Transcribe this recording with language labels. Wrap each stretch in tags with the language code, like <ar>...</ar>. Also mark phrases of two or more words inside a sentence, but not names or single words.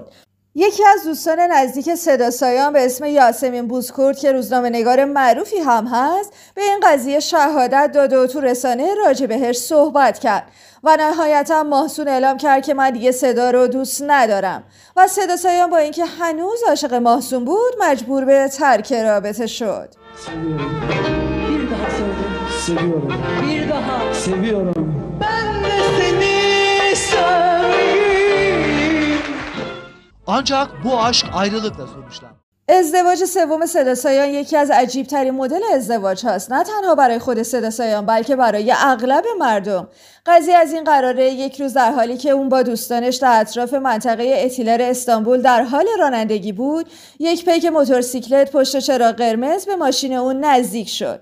<fa>یکی از دوستان نزدیک صدا سایان به اسم یاسمین بوزکورد که روزنامه‌نگار معروفی هم هست، به این قضیه شهادت داد و تو رسانه راجع بهش صحبت کرد و نهایتا ماهسون اعلام کرد که من دیگه صدا رو دوست ندارم و صدا سایان با اینکه هنوز عاشق ماهسون بود مجبور به ترک رابطه شد.</fa> <tr>Seviyorum. Ben de seni seveyim. Ancak bu aşk ayrılıkla sonuçlandı.</tr> <fa>ازدواج سوم صدا سایان یکی از عجیب‌ترین مدل ازدواج هاست، نه تنها برای خود صدا سایان بلکه برای اغلب مردم. قضیه از این قراره یک روز در حالی که اون با دوستانش در اطراف منطقه اتیلر استانبول در حال رانندگی بود، یک پیک موتورسیکلت پشت چراغ قرمز به ماشین اون نزدیک شد.</fa>